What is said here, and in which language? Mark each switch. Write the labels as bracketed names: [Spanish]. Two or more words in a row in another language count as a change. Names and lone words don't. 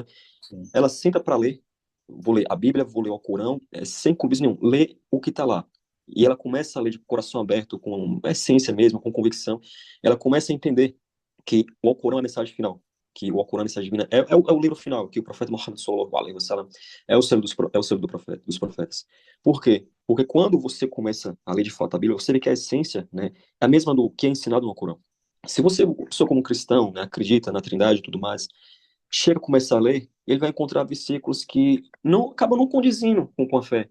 [Portuguese] Sim. ela senta para ler, vou ler a Bíblia, vou ler o Corão, sem clubismo nenhum, lê o que está lá. E ela começa a ler de coração aberto, com essência mesmo, com convicção. Ela começa a entender que o Alcorão é a mensagem final, que o Alcorão é a mensagem divina, é o livro final, que o profeta Muhammad [Arabic] صلى الله عليه وسلم [Portuguese] é o selo dos profetas. Por quê? Porque quando você começa a ler de fato a Bíblia, você vê que a essência, né, é a mesma do que é ensinado no Alcorão. Se você, pessoa como cristão, né, acredita na Trindade e tudo mais, chega a começar a ler, ele vai encontrar versículos que não acabam não condizindo com a fé.